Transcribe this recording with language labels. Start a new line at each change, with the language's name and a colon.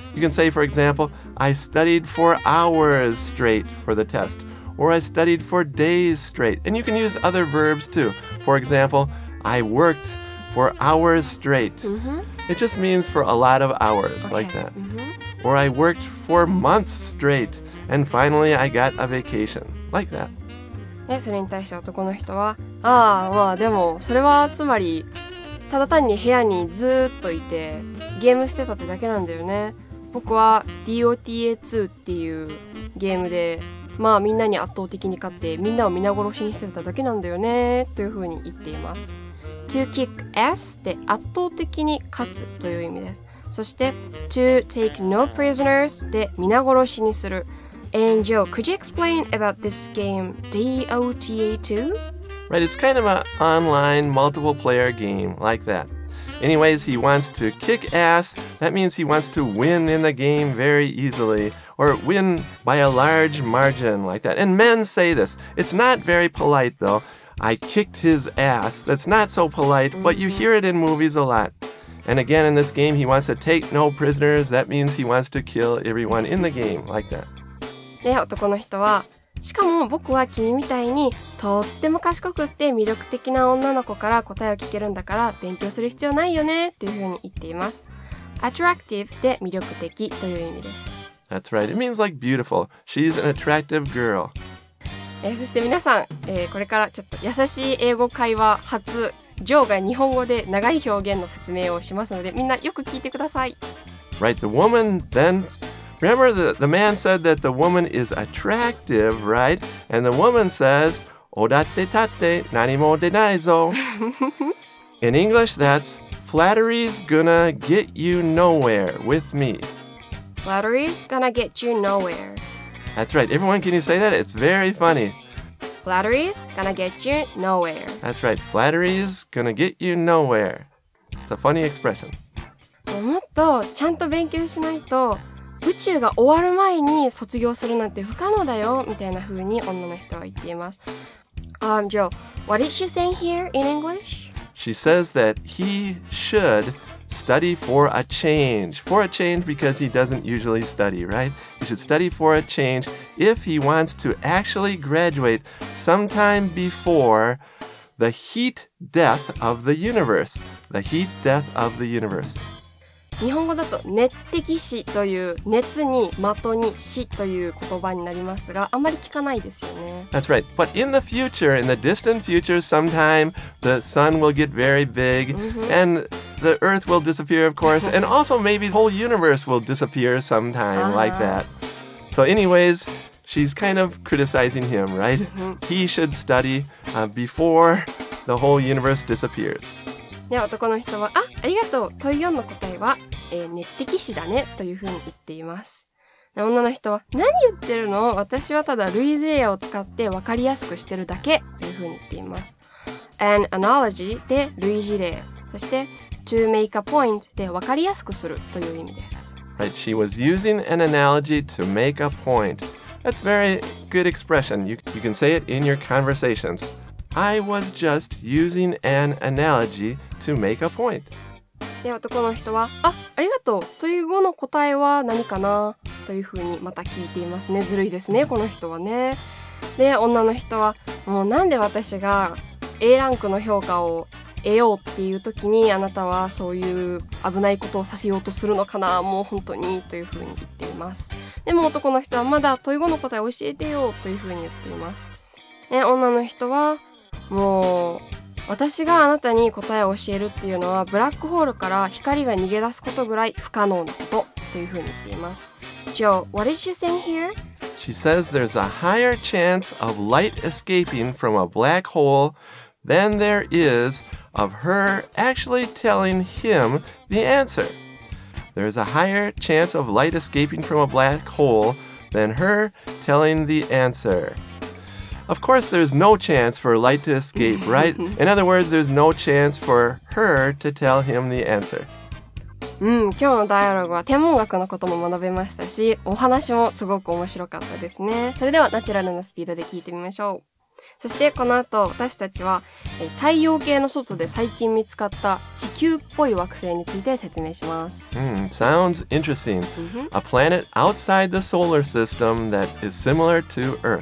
English: You can say, for example, I studied for hours straight for the test, or I studied for days straight. And you can use other verbs too. For example, I worked for hours straight. It just means for a lot of hours, like that. Or I worked for months straight, and finally I got a vacation, like that.
Japanese: で、それに対して男の人は、でもそれはつまりただ単に部屋にずーっといてゲームしてたってだけなんだよね。僕は DOTA2 っていうゲームでみんなに圧倒的に勝ってみんなを皆殺しにしてただけなんだよねというふうに言っています。
English: To kick ass
Japanese: で圧倒的に勝つという意味です。そして
English: to take no prisoners
Japanese: で皆殺しにする。
English: And Joe, could you explain about this game DOTA2? Right, it's kind of an online multiple player game like that. Anyways, he wants to kick ass. That means he wants to win in the game very easily or win by a large margin like that. And men say this. It's not very polite though. I kicked his ass. That's not so polite, but you hear it in movies a lot. And again, in this game, he wants to take no prisoners. That means he wants to kill everyone in the game like that.
Japanese: で、男の人は、しかも僕は君みたいにとっても賢くって魅力的な女の子から答えを聞けるんだから勉強する必要ないよねっていうふうに言っています。 attractive で魅力的という意味です。
English: That's right. It means like beautiful. She's an attractive girl.
Japanese: そして皆さん、これからちょっと優しい英語会話初、ジョーが日本語で長い表現の説明をしますので、みんなよく聞いてください。
English: Right, the woman then... Remember, the man said that the woman is attractive, right? And the woman says,
Japanese: おだってたって何も出ないぞ.
English: In English, that's flattery's gonna get you nowhere with me. Flattery's gonna get you nowhere. That's right. Everyone, can you say that? It's very funny. Flattery's gonna get you nowhere. That's right. Flattery's gonna get you nowhere. It's a funny expression.
Japanese: もっとちゃんと勉強しないと宇宙が終わる前に卒業するなんて不可能だよみたいな風に女の人は言っています。
English: Joe, what is she saying here in English? She says that he should study for a change. For a change because he doesn't usually study, right? He should study for a change if he wants to actually graduate sometime before the heat death of the universe. The heat death of the universe.
Japanese: 日本語だと熱的死という熱に的に死という言葉になりますがあまり聞かないですよね。
English: That's right. But in the future, in the distant future, sometime the sun will get very big and the earth will disappear, of course, and also maybe the whole universe will disappear sometime like that. So anyways, she's kind of criticizing him, right? He should study before the whole universe disappears.
Japanese: で男の人はありがとう問い4の答えは、熱的死だねというふうに言っています。で女の人は何言ってるの私はただ類似例を使って分かりやすくしてるだけというふうに言っています。
English: An analogy
Japanese: で類似例そして
English: to make a point
Japanese: で分かりやすくするという意味です。
English: Right, she was using an analogy to make a point. That's very good expression. You can say it in your conversations.I was just using an analogy to make a point.
Japanese: で男の人はありがとう問い5の答えは何かなというふうにまた聞いていますね。ずるいですねこの人はね。で女の人はもうなんで私が A ランクの評価を得ようっていう時にあなたはそういう危ないことをさせようとするのかなもう本当にというふうに言っています。でも男の人はまだ問い5の答えを教えてよというふうに言っています。で女の人はもう私があなたに答えを教えるっていうのはブラックホールから光が逃げ出すことぐらい不可能なことというふうに言っています。
English: Joe, what is she saying here? She says there's a higher chance of light escaping from a black hole than there is of her actually telling him the answer. There's a higher chance of light escaping from a black hole than her telling the answer.Of course, there's no chance for light to escape, right? In other words, there's no chance for her to tell him the answer.
Japanese: 今日のダイアログは天文学のことも学べましたし、お話もすごく面白かったですね。それではナチュラルなスピードで聞いてみましょう。そしてこの後私たちは太陽系の外で最近見つかった地球っぽい惑星について説明します。
English: Sounds interesting. A planet outside the solar system that is similar to